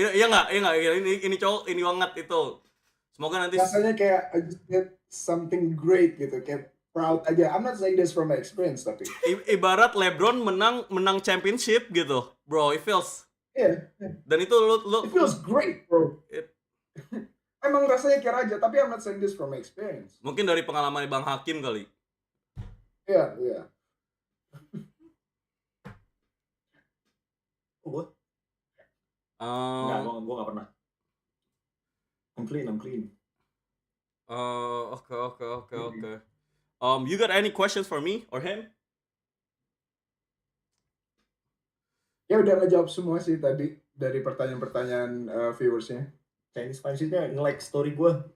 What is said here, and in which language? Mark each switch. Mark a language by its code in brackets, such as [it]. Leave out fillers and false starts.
[id] Iya nggak, ini cowok ini banget itu. Semoga nanti Rasanya kayak [en] I just did something great gitu, kayak proud aja. I'm not saying this from my experience [id] tapi. Ibarat LeBron menang championship gitu, bro. [en] It feels. [id] Iya. Dan itu lu [en] It feels great, bro. It- [id] Emang rasanya kayak raja, [en] tapi I'm not saying this from my experience. [id] mungkin dari pengalaman Bang Hakim kali. Iya. Oh, gue? Enggak, Um, gue nggak pernah. [en] I'm clean. Okay. You got any questions for me or him? [id] Ya udah ngejawab semua sih tadi dari pertanyaan-pertanyaan viewersnya. Chinese fansnya nge-like story gue.